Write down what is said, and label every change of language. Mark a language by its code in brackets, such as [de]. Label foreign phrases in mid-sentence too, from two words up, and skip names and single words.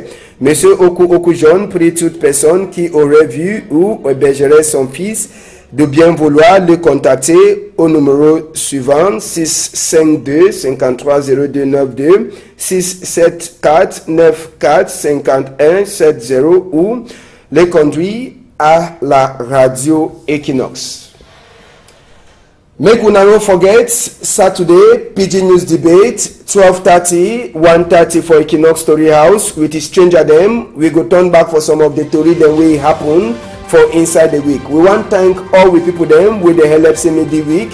[fr] Monsieur Oku John prie toute personne qui aurait vu ou hébergerait son fils de bien vouloir le contacter au numéro suivant 652 53 02 92 674 94 51 70 ou le conduit à la radio Equinox. [pcm] Make una no forget Saturday Pidgin News Debate 12:30 1:30 for Equinox Story House with the stranger them. We go turn back for some of the story the way it happen for inside the week. We want thank all the people them with the help me the week.